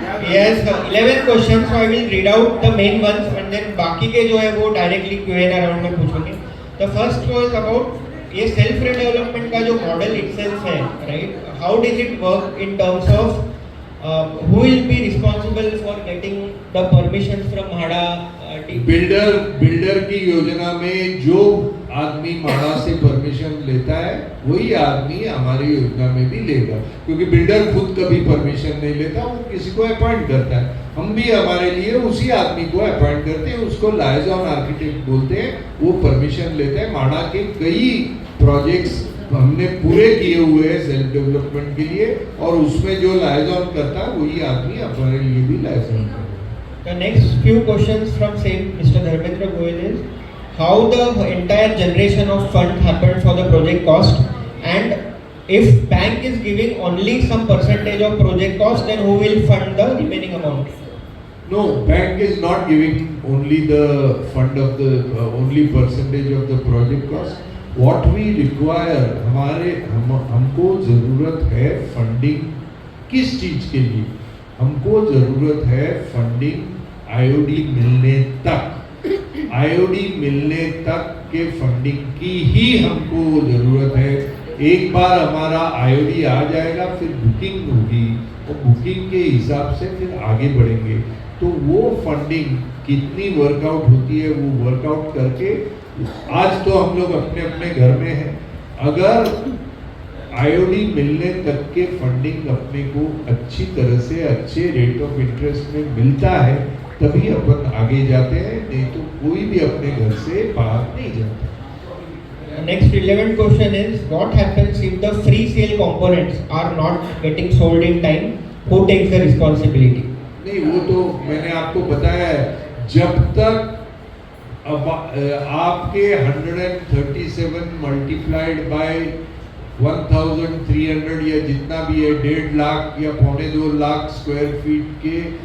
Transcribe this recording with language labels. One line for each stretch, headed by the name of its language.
English: He has 11 questions, so I will read out the main ones and then
Hindi: बाकी के जो है वो
English: directly Q&A
Hindi: राउंड में पूछेंगे।
English: The first was about ये self redevelopment
Hindi: का जो मॉडल
English: itself है, right? How does it work in terms of who will be responsible for getting the permissions from MHADA?
Hindi: Builder की योजना में जो आदमी MHADA से परमिशन लेता है वही आदमी हमारी योजना में भी लेगा, क्योंकि बिल्डर खुद कभी परमिशन नहीं लेता, वो किसी को अपॉइंट करता है। हम भी हमारे लिए उसी आदमी को अपॉइंट करते हैं, उसको लाइजॉन आर्किटेक्ट बोलते हैं, वो परमिशन लेते हैं। MHADA के कई प्रोजेक्ट्स हमने पूरे किए हुए हैं सेल्फ डेवलपमेंट के लिए, और उसमें जो लाइजॉन करता है वही आदमी हमारे लिए भी लाइजॉन करता है।
English: The next few questions from same Mr. Dharmendra Goyal is how the entire generation of fund happened for the project cost, and if bank is giving only some percentage of project cost, then who will fund the remaining amount? No, bank is not giving only the fund of the only percentage of the project cost. What we require,
Hindi: हमको ज़रूरत है funding किस चीज़ के लिए? हमको ज़रूरत है funding IOD मिलने तक। आईओडी मिलने तक के फंडिंग की ही हमको ज़रूरत है। एक बार हमारा आईओडी आ जाएगा फिर बुकिंग होगी, और बुकिंग के हिसाब से फिर आगे बढ़ेंगे। तो वो फंडिंग कितनी वर्कआउट होती है वो वर्कआउट करके, आज तो हम लोग अपने अपने घर में हैं, अगर आईओडी मिलने तक के फंडिंग अपने को अच्छी तरह से अच्छे रेट ऑफ इंटरेस्ट में मिलता है तभी अपन आगे जाते हैं, नहीं तो कोई भी अपने घर से बाहर नहीं जाता।
English: Next relevant question is what happens if the free sale components are not getting sold in time? Who takes the responsibility?
Hindi: नहीं, वो तो मैंने आपको बताया है, जब तक अब आपके 137 मल्टीप्लाइड बाय 1300 या जितना भी है 1.5 लाख या 2.25 लाख स्क्वायर फीट के